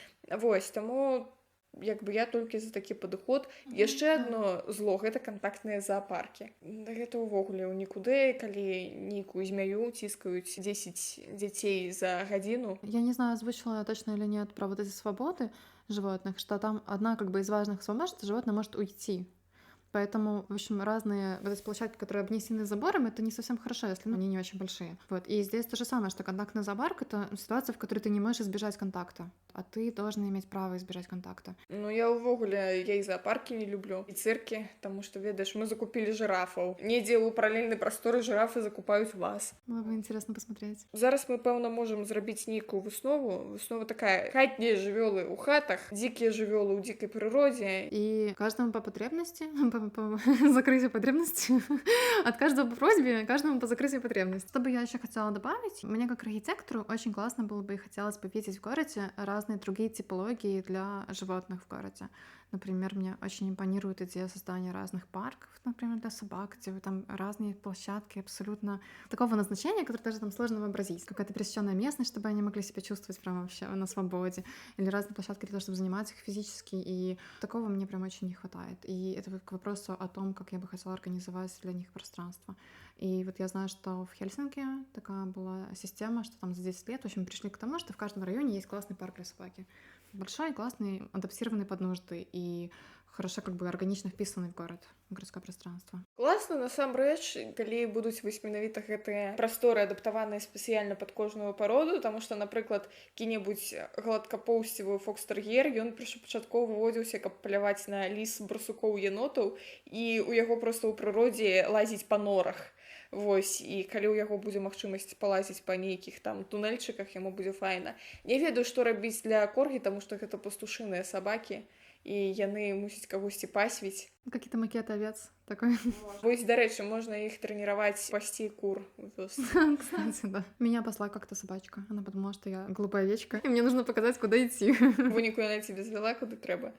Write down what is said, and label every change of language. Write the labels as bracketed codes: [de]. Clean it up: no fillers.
[be] Вось, таму я толькі за такі падыход. Яшчэ адно зло, гэта кантактныя заапаркі. Гэта ўвогуле ў нікуды, калі нейкую змяю ціскаюць 10 дзяцей за гадзіну. [ru] Я не знаю, озвучила я точно или нет про вот эти свободы животных, что там одна из важных свобод, что животное может уйти. Поэтому, в общем, разные вот эти площадки, которые обнесены забором, это не совсем хорошо, если они не очень большие. Вот. И здесь то же самое, что контактный зоопарк — это ситуация, в которой ты не можешь избежать контакта, а ты должен иметь право избежать контакта. [be] Ну, я увогуле, я і зоопарки не люблю, і цирки, [uk] тому що, [be] ведаеш, мы закупили жирафаў. Недзе ў паралельнай прасторы жирафы закупаюць вас. [ru] Было бы интересно посмотреть. [be] Зараз мы, пэўна, можам зрабіць нейкую выснову. Выснова такая: хатнія жывёлы ў хатах, дзікія жывёлы ў дзікай прыродзе. [ru] И каждому по потребности, по закрытию потребности, от каждого по просьбе, каждому по закрытию потребности. Что бы я еще хотела добавить? Мне как архитектору очень классно было бы и хотелось бы видеть в городе разные другие типологии для животных в городе. Например, мне очень импонирует идея создания разных парков, например, для собак, где вы там разные площадки абсолютно такого назначения, которое даже там сложно вообразить. Какая-то пересеченная местность, чтобы они могли себя чувствовать прямо вообще на свободе. Или разные площадки для того, чтобы заниматься их физически. И такого мне прям очень не хватает. И это вот к вопросу о том, как я бы хотела организовать для них пространство. И вот я знаю, что в Хельсинки такая была система, что там за 10 лет, в общем, пришли к тому, что в каждом районе есть классный парк для собаки. Большой, классный, адаптированный под нужды и хорошо как бы органично вписанный в город, в городское пространство. [be] Класна, насамрэч, калі будуць вось менавіта гэтыя прасторы адаптаваныя спецыяльна пад кожную пароду, таму што, напрыклад, які-небудзь гладкапоўсцевы фокстэр'ер, ён першапачаткова выводзіўся, каб паляваць на ліс, барсукоў, енотаў, і ў яго проста ў прыродзе лазіць па норах. Вось, і калі ў яго будзе магчымасць палазіць па нейкіх там тунэльчыках, яму будзе файна. Не ведаю, што рабіць для коргі, таму што гэта пастушыныя сабакі, і яны мусяць кагосьці пасвіць. [ru] Какие-то макеты овец такой. [be] Вось, дарэчы, можна іх трэніраваць пасці кур у вёсцы. [ru] Кстати, да. Меня посла как-то собачка. Она подумала, что я глупая овечка, и мне нужно показать, куда идти. [be] Выніку яна цябе звяла, куды трэба.